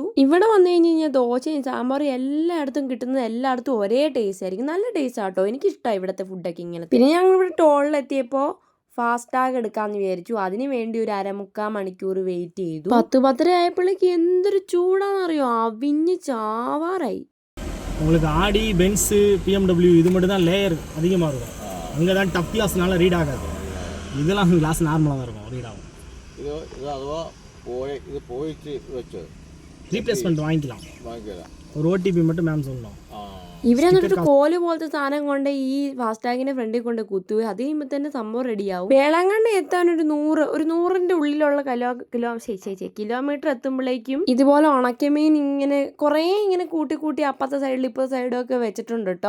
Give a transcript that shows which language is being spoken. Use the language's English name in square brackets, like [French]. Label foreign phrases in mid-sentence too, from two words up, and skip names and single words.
[Malayalam] ഇവിടെ വന്നു കഴിഞ്ഞാൽ ദോശയും സാമ്പാറും എല്ലായിടത്തും കിട്ടുന്നത് എല്ലായിടത്തും ഒരേ ടേസ്റ്റ് ആയിരിക്കും. നല്ല ടേസ്റ്റ് ആട്ടോ, എനിക്കിഷ്ടമായി ഇവിടുത്തെ ഫുഡൊക്കെ ഇങ്ങനെ. പിന്നെ ഞങ്ങൾ ഇവിടെ ടോളിലെത്തിയപ്പോൾ ഫാസ്ടാഗ് എടുക്കാമെന്ന് വിചാരിച്ചു. അതിന് വേണ്ടി ഒരു 1/4 മണിക്കൂർ വെയിറ്റ് ചെയ്തു. 10-10:30 ആയപ്പോഴേക്ക് എന്തൊരു ചൂടാണെന്നറിയോ, അവിഞ്ഞ് ചാവാറായി. [Tamil] உங்களுக்கு ஆடி பென்ஸு பிஎம்டபிள்யூ இது மட்டும் தான் லேயர் அதிகமாக இருக்கும். அங்கே தான் டப் கிளாஸ்னால ரீட் ஆகாது. இதெல்லாம் கிளாஸ் நார்மலாக தான் இருக்கும், ரீட் ஆகும். இது அதுவா இது போயிட்டு வச்சு ரீப்ளேஸ்மெண்ட் வாங்கிக்கலாம். ஒரு ஓடிபி மட்டும் மேம் சொல்லணும். [Malayalam] ഇവരെന്നിട്ടൊരു കോല് പോലത്തെ സാധനം കൊണ്ട് ഈ ഫാസ്ടാഗിന്റെ ഫ്രണ്ടിൽ കൊണ്ട് കുത്തുക. അത് കഴിയുമ്പോൾ തന്നെ സംഭവം റെഡിയാവും. വേളാങ്കണ്ണി എത്താൻ ഒരു 100ന്റെ ഉള്ളിലുള്ള കിലോമീറ്റർ എത്തുമ്പോഴേക്കും ഇതുപോലെ ഉണക്കമീൻ ഇങ്ങനെ കുറേ ഇങ്ങനെ കൂട്ടി അപ്പുറത്തെ സൈഡിൽ ഇപ്പുറത്തെ സൈഡും ഒക്കെ വെച്ചിട്ടുണ്ട് കേട്ടോ.